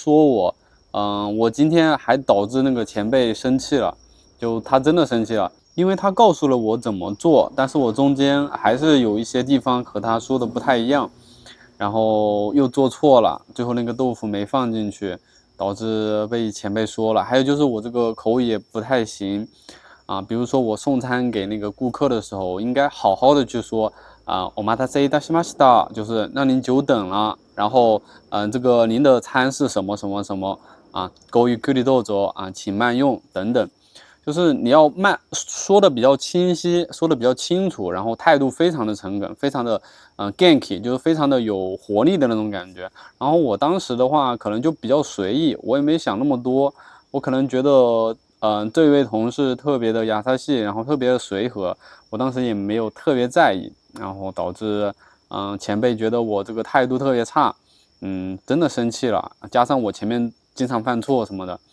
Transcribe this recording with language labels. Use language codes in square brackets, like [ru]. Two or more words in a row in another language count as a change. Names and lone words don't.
[zh] 说我，我今天还导致那个前辈生气了，就他真的生气了，因为他告诉了我怎么做，但是我中间还是有一些地方和他说的不太一样，然后又做错了，最后那个豆腐没放进去，导致被前辈说了。还有就是我这个口语也不太行啊，比如说我送餐给那个顾客的时候，应该好好的去说啊， [ja] お待たせいたしました， [zh] 就是让您久等了。然后，这个您的餐是什么什么什么啊， [ja] ごゆっくりどうぞ [zh] 啊，请慢用等等。就是你要慢说的比较清晰，说的比较清楚，然后态度非常的诚恳，非常的genki，就是非常的有活力的那种感觉。然后我当时的话可能就比较随意，我也没想那么多，我可能觉得这位同事特别的雅萨系，然后特别的随和，我当时也没有特别在意，然后导致前辈觉得我这个态度特别差，真的生气了，加上我前面经常犯错什么的。